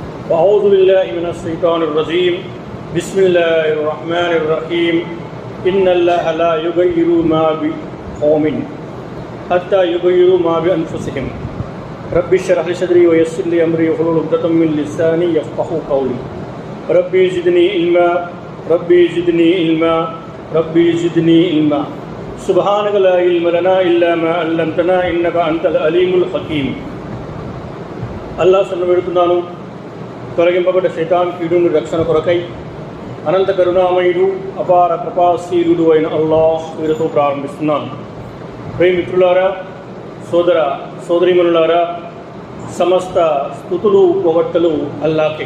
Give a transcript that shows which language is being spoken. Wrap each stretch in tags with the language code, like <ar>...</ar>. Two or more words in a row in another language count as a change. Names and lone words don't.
<ar>أعوذ بالله من الشيطان الرجيم بسم الله الرحمن الرحيم إن الله لا يغير ما بقوم حتى يغيروا ما بأنفسهم ربي اشرح لي صدري ويسر لي أمري واحلل عقدة من لساني يفقهوا قولي ربي زدني علما ربي زدني علما ربي زدني علما سبحانك لا علم لنا إلا ما علمتنا إنك أنت العليم الحكيم</ar> <te>అల్లాహ్ సన్నబెడుతున్నాను. తొలగింపబడ్డ శైతాన్ కీడు రక్షణ కొరకై అనంత కరుణామయుడు అపార కృపాశీలుడు అయిన అల్లాహ్ పేరుతో ప్రారంభిస్తున్నాను. ప్రియమిత్రులారా, సోదర సోదరీమణులారా, సమస్త స్తుతులు పొగట్టలు అల్లాహ్కే.</te>